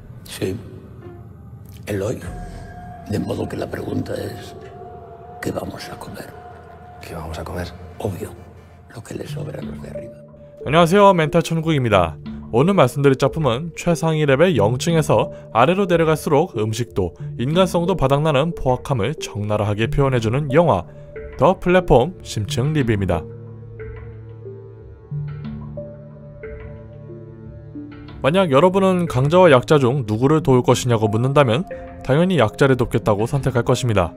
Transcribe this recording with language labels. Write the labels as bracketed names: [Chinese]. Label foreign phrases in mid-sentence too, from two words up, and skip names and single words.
[Spanish] Sí, Eloy. De modo que la pregunta es, ¿qué vamos a comer? ¿Qué vamos a comer? Obvio, lo que les sobra a los de arriba. [Korean] 안녕하세요, 멘탈 천국입니다. 오늘 말씀드릴 작품은 최상위 레벨 0층에서 아래로 내려갈수록 음식도 인간성도 바닥나는 포악함을 적나라하게 표현해주는 영화 더 플랫폼 심층 리뷰입니다. 만약 여러분은 강자와 약자 중 누구를 도울 것이냐고 묻는다면 당연히 약자를 돕겠다고 선택할 것입니다.